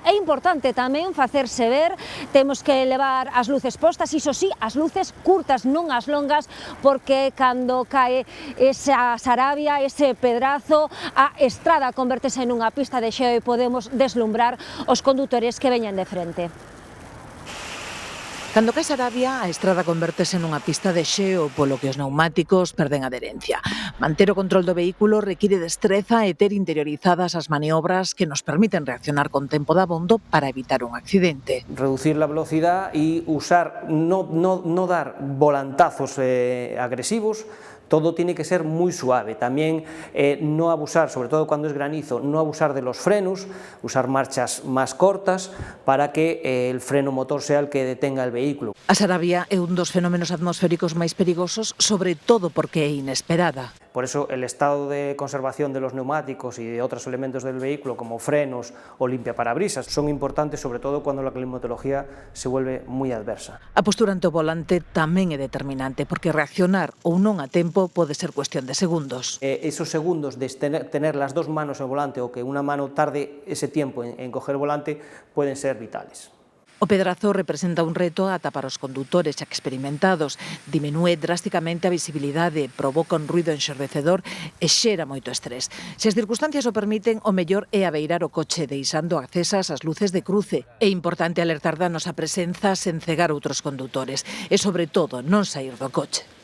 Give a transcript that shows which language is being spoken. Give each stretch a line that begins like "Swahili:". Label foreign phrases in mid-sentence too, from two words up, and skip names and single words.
Galician: É importante tamén facerse ver. Temos que levar as luces postas, iso sí, as luces curtas, non as longas, porque cando cae esa Sarabia, ese pedrazo, a estrada convértese nunha pista de xeo e podemos deslumbrar os condutores que veñen de frente. Cando cae Sarabia, a estrada convértese nunha pista de xeo, polo que os pneumáticos perden adherencia. Manter o control do vehículo require destreza e ter interiorizadas as maniobras que nos permiten reaccionar con tempo dabondo para evitar un accidente.
Spanish: Reducir la velocidad y usar, no dar volantazos agresivos. Todo tiene que ser muy suave, también no abusar, sobre todo cuando es granizo, no abusar de los frenos, usar marchas más cortas para que el freno motor sea el que detenga el vehículo.
Galician: A Sarabia é un dos fenómenos atmosféricos máis perigosos, sobre todo porque é inesperada.
Spanish: Por eso el estado de conservación de los neumáticos y de otros elementos del vehículo como frenos o limpiaparabrisas son importantes, sobre todo cuando la climatología se vuelve moi adversa.
Galician: A postura ante o volante tamén é determinante, porque reaccionar ou non a tempo pode ser cuestión de segundos.
Spanish: Esos segundos de tener las dos manos en el volante o que una mano tarde ese tiempo en coger el volante pueden ser vitales.
Galician: O pedrazo representa un reto ata para os condutores xa experimentados. Diminúe drásticamente a visibilidade, provoca un ruido enxordecedor e xera moito estrés. Se as circunstancias o permiten, o mellor é abeirar o coche deixando accesas as luces de cruce. É importante alertar da nosa presenza sen cegar outros condutores e, sobre todo, non saír do coche.